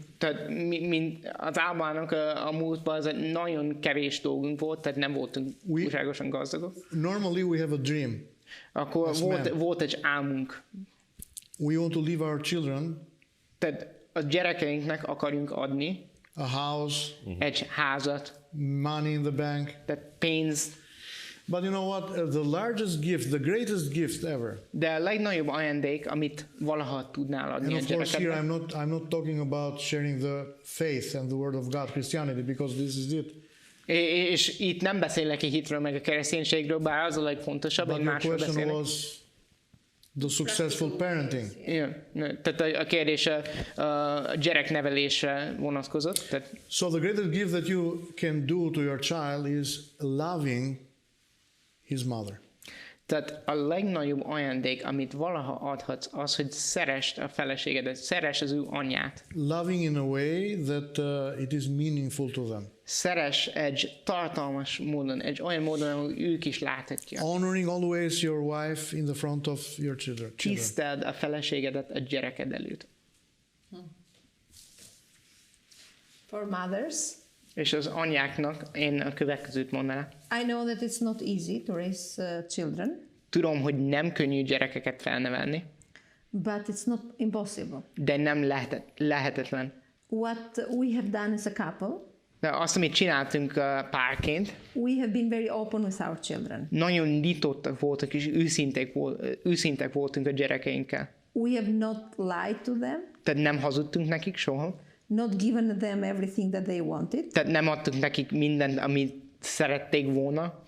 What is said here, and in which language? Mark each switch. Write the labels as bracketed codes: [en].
[hu] Tehát az albánok a múltban az egy nagyon kevés dolgunk volt, tehát nem voltunk túlságosan gazdagok. [en] Normally we have a dream. [hu] Akkor volt egy álmunk. [en] We want to leave our children. [hu] Tehát a gyerekeinknek akarjunk adni [en] a house, [hu] egy házat, [en] money in the bank. [hu] tehát pénz. [en] But you know what? The largest gift, the greatest gift ever. [hu] De a legnagyobb ajándék, amit valaha tudnál adni a gyerekednek. [en] And of course here I'm not talking about sharing the faith and the word of God, Christianity, because this is it. [hu] És itt nem beszélek a hitről meg a kereszténységről, bár az a legfontosabb, én másról beszélek. [en] Was the successful parenting. Yeah. [hu] Tehát a kérdés a gyereknevelésre vonatkozott. Tehát. [en] So the greatest gift that you can do to your child is loving his mother. [hu] Tehát a legnagyobb ajándék, amit valaha adhatsz, az, hogy szeresd a feleségedet, szeresd az ő anyját. [en] Loving in a way that it is meaningful to them. [hu] Szeres egy tartalmas módon, egy olyan módon, ahol ők is láthatják. [en] Honoring always your wife in the front of your children. [hu] Tiszteld a feleségedet a gyereked előtt. [en] For mothers. [hu] És az anyáknak én a következőt mondanám. [en] I know that it's not easy to raise children. [hu] Tudom, hogy nem könnyű gyerekeket felnevelni. [en] But it's not impossible. [hu] De nem lehetetlen. [en] What we have done as a couple. [hu] De azt, amit csináltunk párként. [en] We have been very open with our children. [hu] Nagyon nyitottak voltak és őszintek voltunk a gyerekeinkkel. [en] We have not lied to them. [hu] Tehát nem hazudtunk nekik soha. [en] Not given them everything that they wanted. [hu] Tehát nem adtunk nekik mindent, amit szerették volna.